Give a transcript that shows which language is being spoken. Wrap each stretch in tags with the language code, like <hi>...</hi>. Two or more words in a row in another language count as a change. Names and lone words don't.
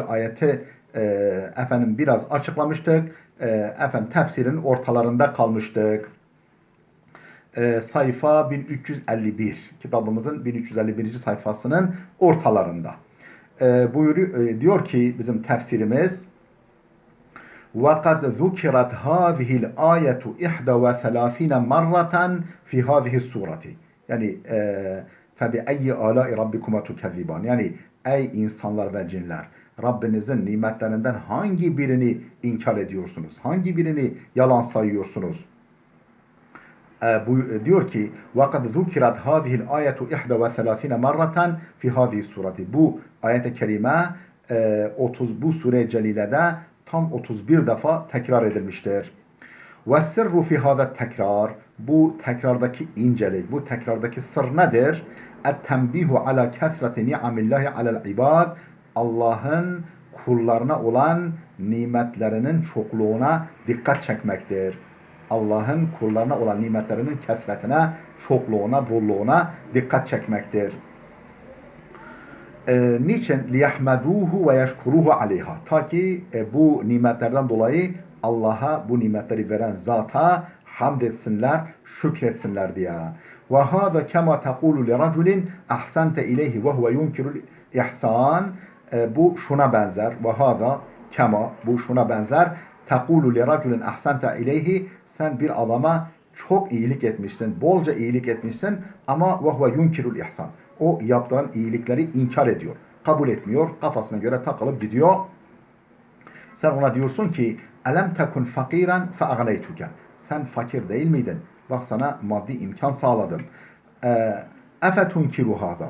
<tr>ayeti biraz açıklamıştık. Tefsirin ortalarında kalmıştık. Sayfa 1351, kitabımızın 1351. sayfasının ortalarında. Diyor ki bizim tefsirimiz:</tr> <ar>وَقَدْ ذُكِرَتْ هَذِهِ الْآيَةُ 31 مَرَّةً فِي هَذِهِ السُّورَةِ.</ar> <tr>Yani</tr> <ar>فَبِأَيِّ آلَاءِ رَبِّكُمَا تُكَذِّبَانِ.</ar> <tr>Yani ey insanlar ve cinler, Rabbinizin nimetlerinden hangi birini inkar ediyorsunuz? Hangi birini yalan sayıyorsunuz? Diyor ki</tr> <ar>وَقَدْ ذُكِرَتْ هَذِهِ الْآيَةُ 31 مَرَّةً فِي هَذِهِ السُّورَةِ.</ar> <tr>Bu ayet-i kerime bu sure-i celilede tam 31 defa tekrar edilmiştir.</tr> <ar>وَالسِّرُّ فِي هَذَا tekrar.</ar> <tr>Bu tekrardaki incelik, bu tekrardaki sır nedir?</tr> <ar>اَتْتَنْبِيهُ عَلَى كَثْرَةِ نِعَمِ اللّٰهِ عَلَى الْعِبَادِ.</ar> <tr>Allah'ın kullarına olan nimetlerinin çokluğuna dikkat çekmektir. Allah'ın kullarına olan nimetlerinin kesretine, çokluğuna, bolluğuna dikkat çekmektir. Niçin?</tr> <ar>لِيَحْمَدُوهُ وَيَشْكُرُوهُ عَلَيْهَا.</ar> <tr>Ta ki bu nimetlerden dolayı Allah'a, bu nimetleri veren zata hamd etsinler, şükretsinler diye.</tr> <ar>وَهَذَا كَمَا تَقُولُ لِرَجُلٍ اَحْسَنْتَ اِلَيْهِ وَهُوَ يُنْكِرُ الْاِحْسَانِ.</ar> <tr>Bu şuna benzer.</tr> <ar>وَهَذَا كَمَا,</ar> <tr>bu şuna benzer.</tr> <ar>تَقُولُ لِرَجُلٍ اَحْسَنْتَ اِلَيْهِ.</ar> <tr>Sen bir adama çok iyilik etmişsin, bolca iyilik etmişsin ama</tr> <ar>وَهُوَ يُنْكِرُ الْاِحْسَانِ.</ar> <tr>O yaptığın iyilikleri inkar ediyor, kabul etmiyor, kafasına göre takılıp gidiyor. Sen ona diyorsun ki</tr> <ar>ألم تكن فقيرا فأغنيتك.</ar> <tr>Sen fakir değil miydin? Bak sana maddi imkan sağladım.</tr> <ar>أفتنكر هذا.</ar>